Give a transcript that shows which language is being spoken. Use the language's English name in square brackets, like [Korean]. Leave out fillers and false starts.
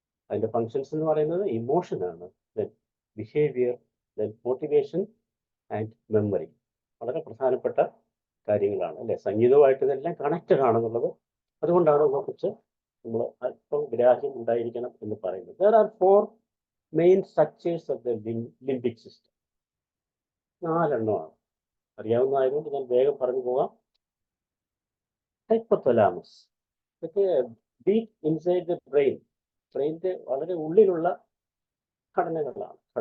[Malayalam] അതിൻ്റെ ഫങ്ഷൻസ് എന്ന് പറയുന്നത് ഇമോഷനാണ്, then behaviour, then motivation and memory. വളരെ പ്രധാനപ്പെട്ട കാര്യങ്ങളാണ് അല്ലേ. സംഗീതവുമായിട്ട് ഇതെല്ലാം കണക്റ്റഡ് ആണെന്നുള്ളത്. അതുകൊണ്ടാണ് ഇതിനെക്കുറിച്ച് നമ്മൾ അല്പം ഗ്രാഹ്യം ഉണ്ടായിരിക്കണം എന്ന് പറയുന്നത്. [English] There are 4 main structures of the limbic system. [Malayalam] 4 എണ്ണമാണ്. അറിയാവുന്നതായതുകൊണ്ട് ഞാൻ വേഗം പറഞ്ഞു പോകാം. ഹൈപ്പോതലാമസ്, ഇതൊക്കെ [English] deep inside the brain, [Malayalam] ബ്രെയിനിന്റെ വളരെ ഉള്ളിലുള്ള ഘടകങ്ങളാണ്.